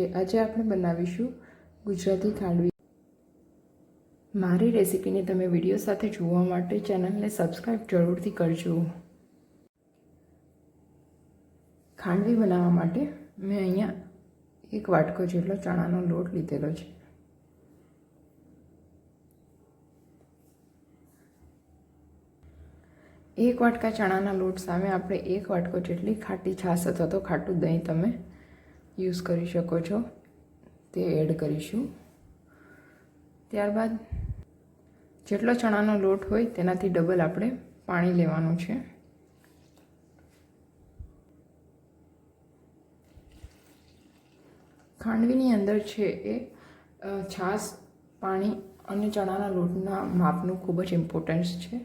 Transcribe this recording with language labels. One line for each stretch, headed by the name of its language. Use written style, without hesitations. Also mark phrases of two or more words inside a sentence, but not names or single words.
Gujarati: આજે આપણે બનાવીશું ગુજરાતી ખાંડવી। મારી રેસીપીને તમે વિડીયો સાથે જોવા માટે ચેનલને સબસ્ક્રાઈબ જરૂરથી કરજો। ખાંડવી બનાવવા માટે મેં અહીંયા 1 વાટકો જેટલો ચણાનો લોટ લીધેલો છે। એક વાટકા ચણાના લોટ સામે આપણે 1 વાટકો જેટલી ખાટી છાશ અથવા તો ખાટુ दહીં તમે યુઝ કરી શકો છો તે એડ કરીશું। ત્યારબાદ જેટલો ચણાનો લોટ હોય તેનાથી ડબલ આપણે પાણી લેવાનું છે। ખાંડવીની અંદર છે એ છાશ, પાણી અને ચણાના લોટના માપનું ખૂબ જ ઇમ્પોર્ટન્સ છે।